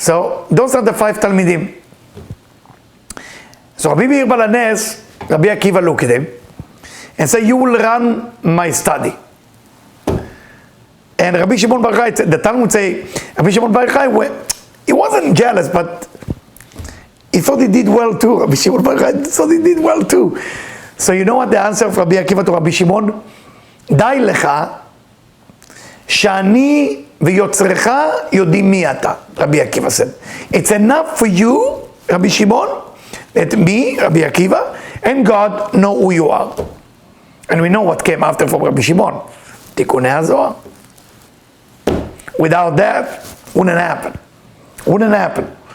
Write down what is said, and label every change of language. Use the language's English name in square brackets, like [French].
[English] So those are the 5 Talmidim. So Rabbi Meir Baal HaNes, Rabbi Akiva looked at him and said, "You will run my study." And Rabbi Shimon Bar Yochai, the Talmud say, Rabbi Shimon Bar Yochai, he wasn't jealous, but he thought he did well too. Rabbi Shimon Bar Yochai thought he did well too. So you know what the answer of Rabbi Akiva to Rabbi Shimon? [Hebrew] די לך שאני ויוצרך יודעים מי אתה, [English] Rabbi Akiva said. It's enough for you, Rabbi Shimon, that me, Rabbi Akiva, and God know who you are. And we know what came after from Rabbi Shimon. Tikkunei HaZohar. Without that, wouldn't happen. Wouldn't happen.